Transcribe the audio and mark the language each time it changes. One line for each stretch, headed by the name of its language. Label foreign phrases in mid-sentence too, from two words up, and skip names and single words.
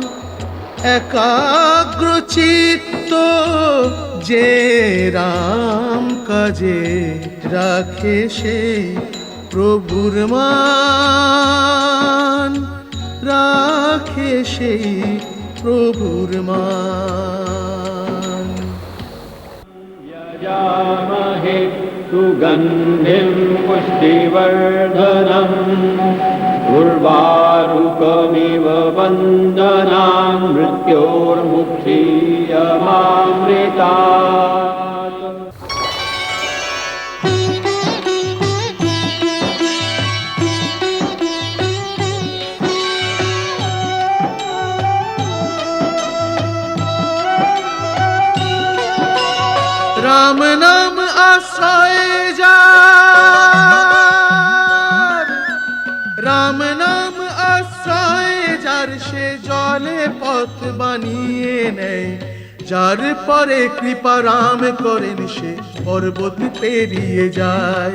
Bangla: একাগ্র চিত্ত যে রাম কাজে রাখে সেই প্রভুর মান। রাখে সেই প্রভুর মান।
Sanskrit: यामहे सुगन्धिं पुष्टिवर्धनम् उर्वारुकमिव वन्दनान् मृत्योर्मुक्षीयमामृतात्।
Bangla: রাম নাম আশ্রয় যার। রাম নাম আশ্রয় যার সে জলে পথ বানিয়ে নেয়। যার পরে কৃপা রাম করেন সে পর্বত পেরিয়ে যায়।